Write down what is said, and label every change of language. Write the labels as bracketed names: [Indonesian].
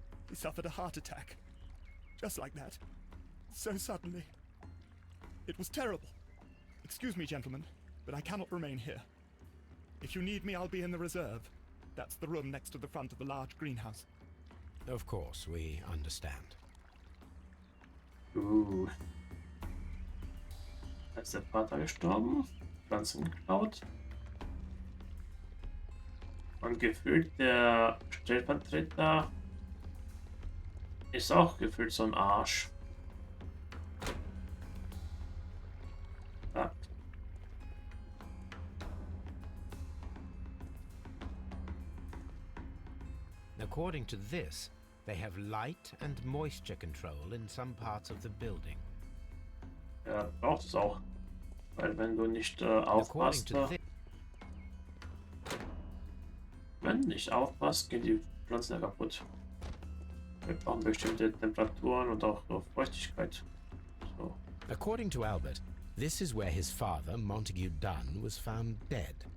[English] He suffered a heart attack. Just like that. So suddenly. It was terrible. Excuse me, gentlemen, but I cannot remain here. If you need me, I'll be in the reserve. That's the room next to the front of the large greenhouse. Of course, we understand. [German] Da ist der Vater gestorben, Pflanzen geklaut. Und gefühlt der Stellvertreter ist auch gefühlt so ein Arsch. Ja. [English] According to this, they have light and moisture control in some parts of the building. [German] Ja, braucht es auch. Weil wenn du nicht [English] According [German] aufpasst, [English] to this, [German] wenn du nicht aufpasst, gehen die Pflanzen ja kaputt. Wir brauchen bestimmte Temperaturen und auch Feuchtigkeit. [English] So. according to Albert, this is where his father, Montague Dunn, was found dead.